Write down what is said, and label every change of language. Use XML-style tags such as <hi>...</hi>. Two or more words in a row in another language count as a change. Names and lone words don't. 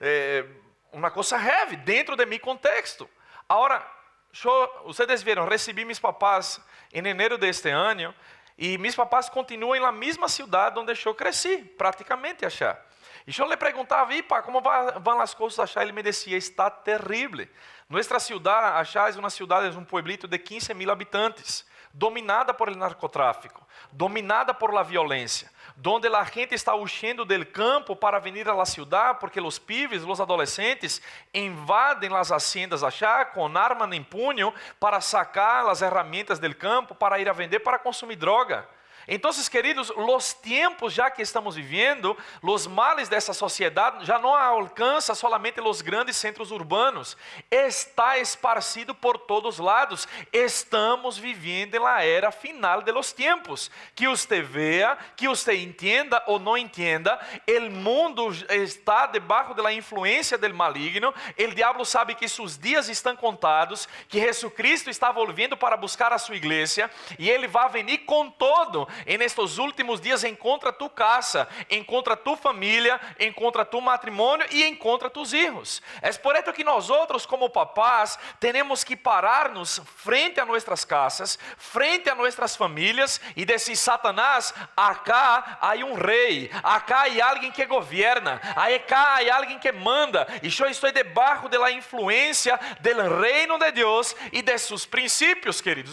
<pt>uma coisa heavy, dentro de meu contexto. Agora, vocês viram, recebi meus papás em janeiro deste ano, e meus papás continuam na mesma cidade onde eu cresci, praticamente, achar. E eu lhe perguntava, Ipa, como vão as coisas achar? Ele me dizia, está terrível. Nossa cidade, achar, é uma cidade, é um pueblito de 15.000 habitantes, dominada</pt> <es>por el narcotráfico, dominada por la violência, donde a gente está huyendo del campo para venir a la ciudad,</es> <pt>porque os pibes, os adolescentes, invadem as haciendas achar, com arma em punho,</pt> <es>para sacar as ferramentas del campo,</es> <pt>para ir a vender, para consumir droga. Então, queridos, os tempos já que estamos vivendo, os males dessa sociedade já não alcançam somente os grandes centros urbanos, está esparcido por todos lados. Estamos vivendo na era final de los tempos. Que você veja, que você entenda ou não entenda, o mundo está debaixo da influência do maligno, o diabo sabe que seus dias estão contados, que Jesucristo está volviendo para buscar a sua igreja, e ele vai venir com todo.</pt> <es>En estos últimos</es> <pt>dias encontra tu casa, encontra tu família, encontra tu matrimônio e encontra</pt> <es>tus hijos.</es> <pt>É por isso que nós outros como papás temos que parar-nos frente a nossas casas, frente a nossas famílias e dizer, Satanás, acá há um rei, acá há alguém que governa, acá há alguém que manda, e eu estou debaixo da influência do reino de Deus e de seus princípios, queridos.</pt>